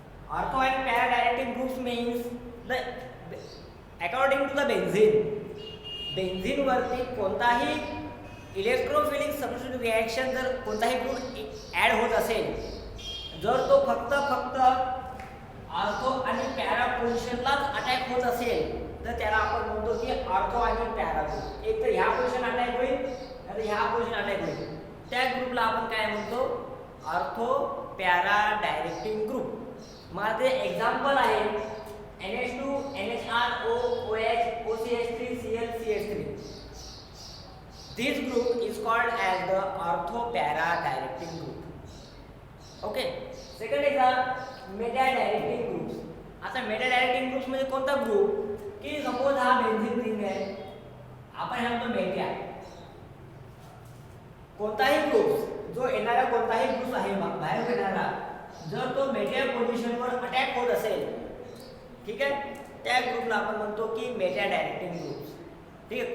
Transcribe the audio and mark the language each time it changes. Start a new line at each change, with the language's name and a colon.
English: ortho and para directing groups means the according to the
Marathi: benzene वरती कोणताही electrophilic substitute reaction जर कोणताही group add होत असेल, जर तो फक्त ऑर्थो आणि पॅरा पोझिशनलाच अटॅक होत असेल तर त्याला आपण म्हणतो की ऑर्थो आणि पॅरा ग्रुप. एक तर ह्या पोझिशन अटॅक होईल आणि ह्या पोझिशन अटॅक होईल, त्या ग्रुपला आपण काय म्हणतो?
English: Ortho para directing group.
Marathi: मग ते एक्झाम्पल आहे NH2 NHR OH OCH3 Cl CH3.
English: This group is called as the ortho para directing group. Okay. Second is the meta directing groups.
Marathi: आता मेटा डायरेक्टिंग ग्रुप्स म्हणजे कोणता group? की suppose हा benzene ring आहे, आपण ह्या म्हणतो मेटा. कोणताही ग्रुप जो येणारा कोणताही ग्रुप आहे बाहेर येणारा, जर तो मेटा पोझिशनवर अटॅक होत असेल, ठीक आहे, त्या ग्रुपला आपण म्हणतो की मेटा डायरेक्टिंग ग्रुप्स. ठीक आहे.